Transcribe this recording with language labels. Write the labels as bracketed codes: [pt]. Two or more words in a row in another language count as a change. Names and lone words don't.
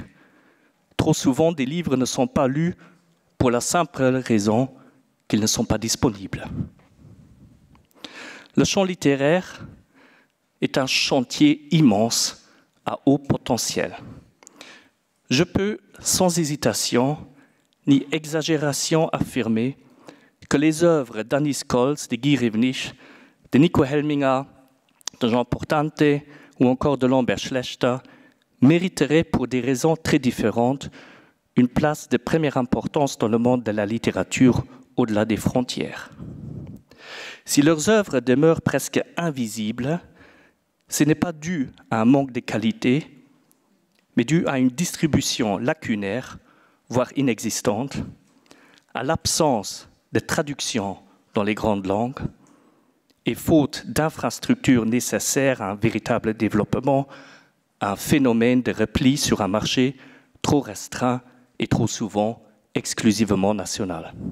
[fr] Trop souvent, des livres ne sont pas lus pour la simple raison qu'ils ne sont pas disponibles. Le champ littéraire est un chantier immense à haut potentiel. Je peux, sans hésitation ni exagération, affirmer que les œuvres d'Annie Scholz, de Guy Rivnich, de Nico Helminger, de Jean Portante ou encore de Lambert Schlechter mériteraient pour des raisons très différentes une place de première importance dans le monde de la littérature au-delà des frontières. Si leurs œuvres demeurent presque invisibles, ce n'est pas dû à un manque de qualité, mais dû à une distribution lacunaire, voire inexistante, à l'absence de traduction dans les grandes langues et faute d'infrastructures nécessaires à un véritable développement, à un phénomène de repli sur un marché trop restreint et trop souvent exclusivement national.